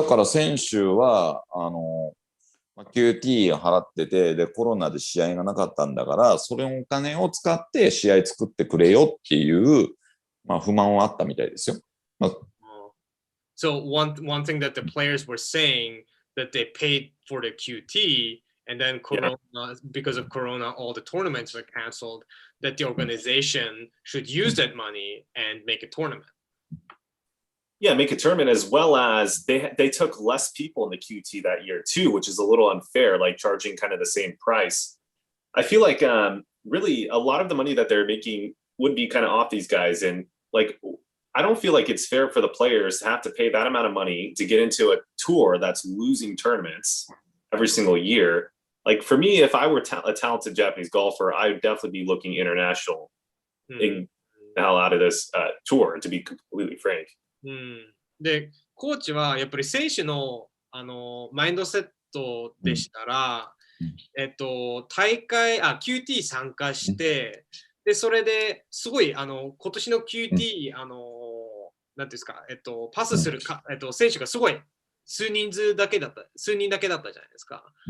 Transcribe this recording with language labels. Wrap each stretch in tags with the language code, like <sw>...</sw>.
<ja>だから選手は、QT 払ってて、で、コロナで試合がなかったんだから、それのお金を使って試合作ってくれよっていう、不満はあったみたいですよ。</ja> <en>So one thing that the players were saying that they paid for the QT, and then Corona, because of Corona, all the tournaments were canceled, that the organization should use that money and make a tournament. Yeah, make a tournament, as well as they took less people in the QT that year too, which is a little unfair, like charging kind of the same price. I feel like really a lot of the money that they're making would be kind of off these guys, and like I don't feel like it's fair for the players to have to pay that amount of money to get into a tour that's losing tournaments every single year. Like for me, if I were a talented Japanese golfer, I would definitely be looking international in the hell out of this tour, to be completely frank.</en> <ja>で、コーチはやっぱり選手の、マインドセットでしたら、大会、QT 参加して、で、それですごい、今年の QT、なんですか、パスするか、選手がすごい数人だけだったじゃないですか。</ja>